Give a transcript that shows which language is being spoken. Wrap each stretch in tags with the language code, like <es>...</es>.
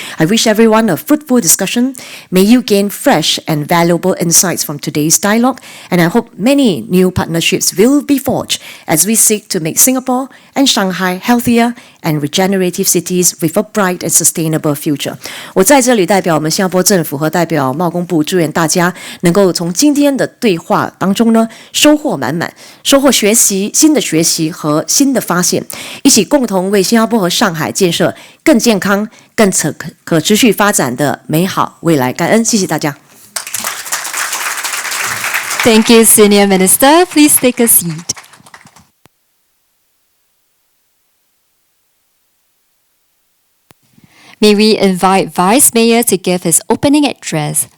<en>I wish everyone a fruitful discussion. May you gain fresh and valuable insights from today's dialogue. And I hope many new partnerships will be forged as we seek to make Singapore and Shanghai healthier and regenerative cities with a bright and sustainable future.</en> <zh>我在这里代表我们新加坡政府和代表贸工部，祝愿大家能够从今天的对话当中呢，收获满满，收获新的学习和新的发现，一起共同为新加坡和上海建设更健康、更可持续发展的美好未来。感恩，谢谢大家。</zh> <en>Thank you, Senior Minister. Please take a seat. May we invite Vice Mayor to give his opening address.</en>